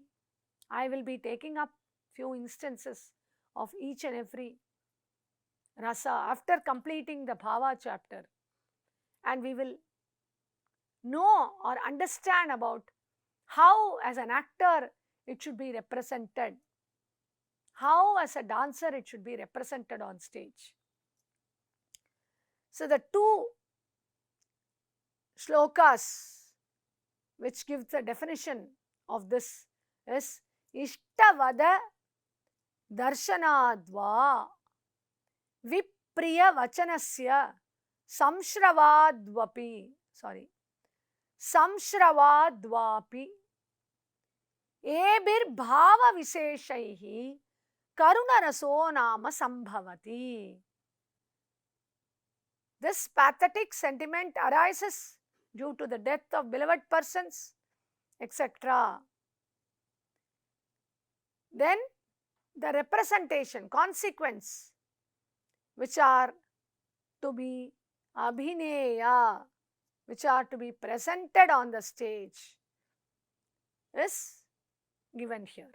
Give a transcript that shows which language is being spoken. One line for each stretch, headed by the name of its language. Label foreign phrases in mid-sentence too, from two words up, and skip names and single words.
English: I will be taking up few instances of each and every rasa after completing the bhava chapter, and we will know or understand about how as an actor it should be represented, how as a dancer it should be represented on stage. So the 2 shlokas which gives the definition of this is
Sanskrit: Ishtavada Darshanadva Vipriya Vachanasya Samshravadvapi Ebir Bhava Visheshaihi Karunaraso Nama Sambhavati.
English: This pathetic sentiment arises due to the death of beloved persons, etc. Then the representation, consequence, which are to be abhineya, which are to be presented on the stage, is given here.